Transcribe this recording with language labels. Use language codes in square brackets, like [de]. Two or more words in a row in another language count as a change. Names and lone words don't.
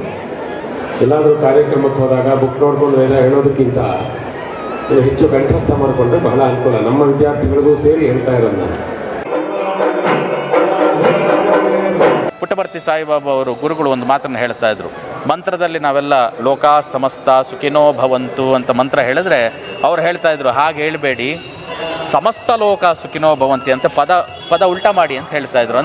[kn] ಎಲ್ಲಾದರೂ ಕಾರ್ಯಕ್ರಮಕ್ಕೆ ಹೋದಾಗ ಬುಕ್ ನೋಡ್ಕೊಂಡು ವೇದ ಹೇಳೋದಕ್ಕಿಂತ ಹೆಚ್ಚು ಕಂಠಸ್ಥ ಮಾಡಿಕೊಂಡ್ರೆ ಬಹಳ ಅನುಕೂಲ. ನಮ್ಮ ವಿದ್ಯಾರ್ಥಿಗಳಿಗೂ ಸೇರಿ ಹೇಳ್ತಾ ಇರೋದು ನಾನು. ಪುಟ್ಟಪರ್ತಿ ಸಾಯಿಬಾಬಾ ಅವರು ಗುರುಗಳು ಒಂದು ಮಾತನ್ನು ಹೇಳ್ತಾ ಇದ್ರು. ಮಂತ್ರದಲ್ಲಿ ನಾವೆಲ್ಲ [sa] ಲೋಕಾ ಸಮಸ್ತ ಸುಖಿನೋ ಭವಂತು [kn] ಅಂತ ಮಂತ್ರ ಹೇಳಿದ್ರೆ ಅವ್ರು ಹೇಳ್ತಾ ಇದ್ರು, ಹಾಗೆ ಹೇಳಬೇಡಿ, [sa] ಸಮಸ್ತ ಲೋಕ ಸುಖಿನೋ ಭವಂತಿ [kn] ಅಂತ ಪದ ಉಲ್ಟಾ ಮಾಡಿ ಅಂತ ಹೇಳ್ತಾ ಇದ್ರು.